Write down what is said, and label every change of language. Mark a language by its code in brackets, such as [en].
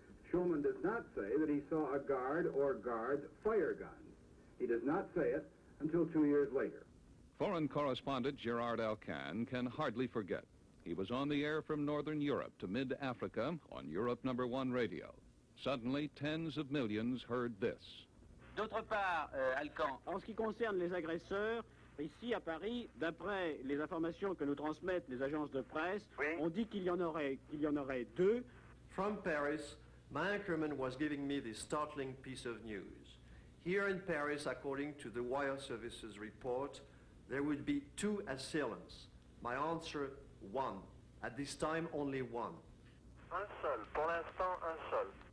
[en] Schulman does not say that he saw a guard or guards fire guns. He does not say it until 2 years later. Foreign correspondent Gerard Alcan can hardly forget. He was on the air from Northern Europe to mid-Africa on Europe #1 radio. Suddenly, tens of millions heard this. [fr] D'autre part, Alcan, en ce qui concerne les agresseurs, ici à Paris, d'après les informations que nous transmettent les agences de presse, on dit qu'il y en aurait 2. [en] From Paris, my anchorman was giving me this startling piece of news. Here in Paris, according to the wire services report, there would be 2 assailants. My answer, 1. At this time, only 1. [fr] Un seul. Pour l'instant, un seul.